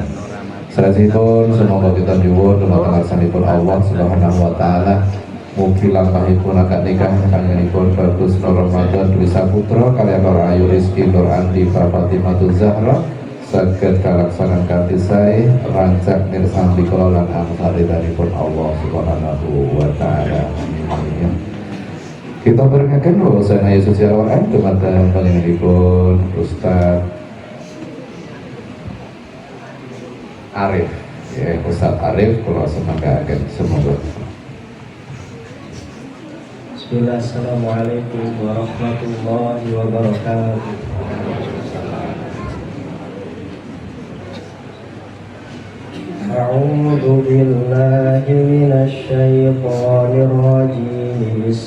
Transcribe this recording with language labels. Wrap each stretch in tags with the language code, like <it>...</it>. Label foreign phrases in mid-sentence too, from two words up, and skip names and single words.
<jv>Salajengipun semoga kita nyuwun dumateng ngarsanipun Allah</jv> <ar>سبحانه وتعالى</ar> <jv>mugi lampahipun akad nikah panjenenganipun Bagus Nur Ramadan Dwi Saputra kaliyan Roro Ayu Rizki Nur Andifa Fatimatul Zahra saged kalaksanan kanthi sae rancak mirsani kula lan amsaridhanipun Allah</jv> <ar>سبحانه وتعالى.</ar> <jv>Amin. Kita barengaken wawasan ayat suci Al-Qur'an dumateng panjenenganipun Ustaz Arif. Ya, Ustaz Arif kula semanggaken semoga.</jv> <ar>بسم الله، السلام عليكم ورحمة الله وبركاته. أعوذ بالله من الشيطان الرجيم.</ar>